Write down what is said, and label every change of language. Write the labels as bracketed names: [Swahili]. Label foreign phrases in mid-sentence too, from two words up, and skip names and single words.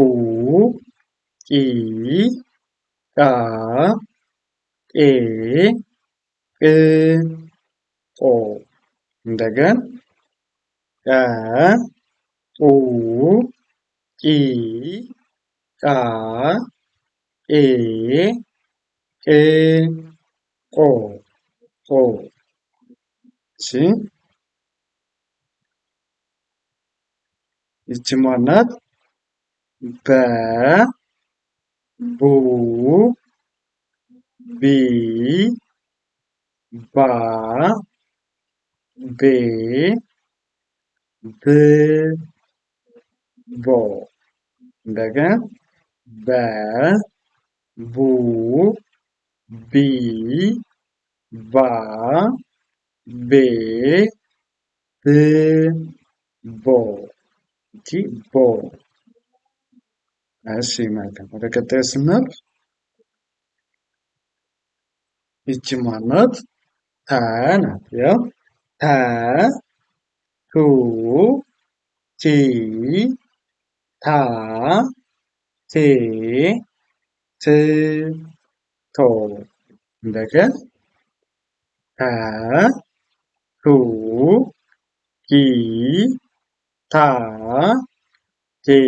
[Amharic] ቂ ቃ ቄ ቅ ቆ እንደገን ቀ ቁ ቂ ቃ ቄ ቅ ቆ ቆ እሺ ይቺ ማን ናት? በ ቡ ቢ ባ ቤ ብ ቦ እንደገን በ ቡ ቢ ባ ቤ ብ ቦ ይቺ ቦ። እሺ መልካም ወደ ቀጣዩ ስናልፍ ይቺ ማን ናት? ተ ናት። ያው ተ ቱ ቲ ታ ቴ ት ቶ እንደገን ተ ቱ ቲ ታ ቴ